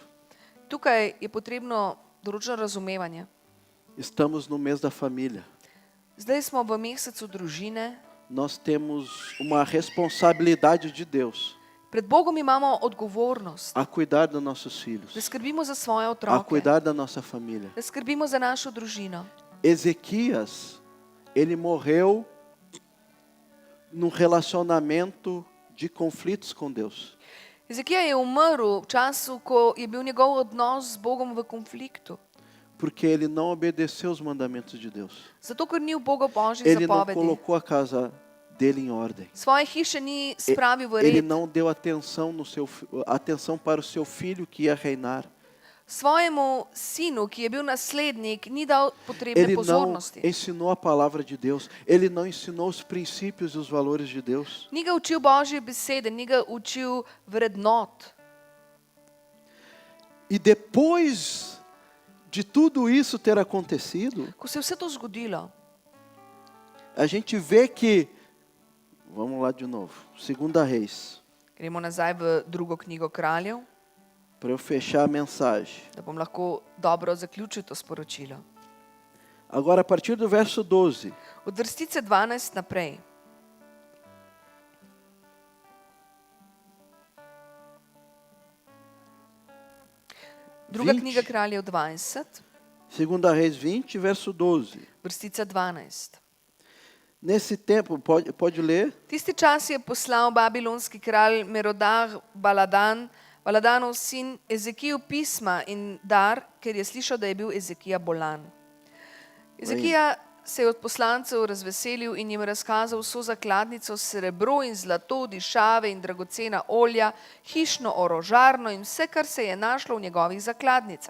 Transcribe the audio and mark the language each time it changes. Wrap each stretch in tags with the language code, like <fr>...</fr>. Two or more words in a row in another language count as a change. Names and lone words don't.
<sl>Tukaj je potrebno določeno razumevanje.</sl> <pt>Estamos no mês da família.</pt> <sl>Zdaj smo v mesecu družine.</sl> <pt>Nós temos uma responsabilidade de Deus</pt> <sl>Pred Bogom imamo odgovornost,</sl> <pt>a cuidar dos nossos filhos,</pt> <sl>da skrbimo za svoje</sl> <pt>a</pt> <sl>otroke,</sl> <pt>cuidar da nossa família.</pt> <sl>da skrbimo za našo družino.</sl> <pt>Ezequias, ele morreu num relacionamento de conflitos com Deus.</pt> <sl>Ezekija je umrl v času, ko je bil njegov odnos z Bogom v konfliktu.</sl> <pt>Porque ele não obedeceu os mandamentos de Deus.</pt> <sl>Zato, ker ni ubogal Božjih</sl> <pt>Ele não</pt> <sl>zapovedi.</sl> <pt>colocou a casa dele em ordem.</pt> <sl>Svoje hiše ni spravil v</sl> <pt>Ele</pt> <sl>red.</sl> <pt>não deu atenção para o seu filho que ia reinar.</pt> <sl>Svojemu sinu, ki je bil naslednik, ni dal potrebne</sl> <pt>Ele não</pt> <sl>pozornosti.</sl> <pt>ensinou a palavra de Deus. Ele não ensinou os princípios e os valores de Deus.</pt> <sl>Ni ga učil Božje besede, ni ga učil vrednot.</sl> <pt>E depois de tudo isso ter acontecido,</pt> <sl>Ko se je vse to zgodilo,</sl> <pt>a gente vê que, vamos lá de novo, 2 Reis,</pt> <sl>gremo nazaj v drugo knjigo kraljev,</sl> <pt>para eu fechar a mensagem.</pt> <sl>da bom lahko dobro zaključil to sporočilo.</sl> <pt>Agora, a partir do verso 12,</pt> <sl>Od vrstice 12 naprej. Druga 20. knjiga kraljev 20,</sl> <pt>2 Reis 20, verso 12.</pt> <sl>vrstica 12.</sl> <pt>Nesse tempo, pode ler?</pt> <sl>Tisti čas je poslal babilonski kralj Merodah Baladanov sin Ezekiju pisma in dar, ker je slišal, da je bil Ezekija bolan. Ezekija se je od poslancev razveselil in jim razkazal vso zakladnico, srebro in zlato, dišave in dragocena olja, hišno orožarno in vse, kar se je našlo v njegovih zakladnicah.</sl>